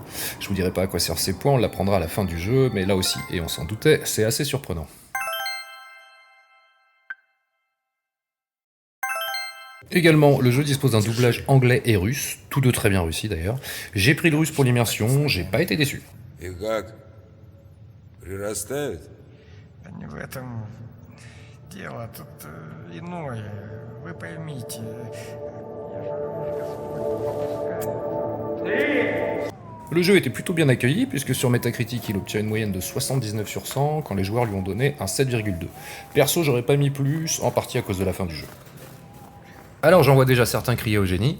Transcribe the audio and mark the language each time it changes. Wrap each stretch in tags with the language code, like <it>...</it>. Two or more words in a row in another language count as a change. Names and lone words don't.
<fr>Je vous dirai pas à quoi servent ces points, on l'apprendra à la fin du jeu, mais là aussi, et on s'en doutait, c'est assez surprenant. Également, le jeu dispose d'un doublage anglais et russe, tous deux très bien réussis d'ailleurs. J'ai pris le russe pour l'immersion, j'ai pas été déçu.</fr> <ru>И как? Прирастают? Да не в этом дело, тут иное. Вы поймите,</ru> <fr>Le jeu était plutôt bien accueilli, puisque sur Metacritic il obtient une moyenne de 79 sur 100, quand les joueurs lui ont donné un 7,2. Perso, j'aurais pas mis plus, en partie à cause de la fin du jeu. Alors j'en vois déjà certains crier au génie.</fr>